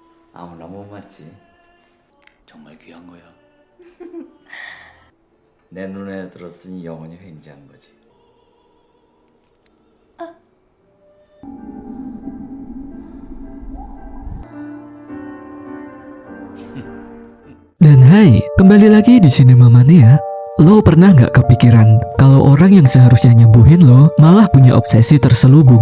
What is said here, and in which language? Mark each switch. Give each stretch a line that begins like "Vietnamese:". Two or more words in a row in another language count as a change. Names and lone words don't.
Korean: 아무나 못 맞지. 정말 귀한 거야. 내 눈에 들었으니 영원히 횡재한 거지.
Indonesian: Dan hai, kembali lagi di Cinema Mania. Lo pernah nggak kepikiran kalau orang yang seharusnya nyembuhin lo malah punya obsesi terselubung?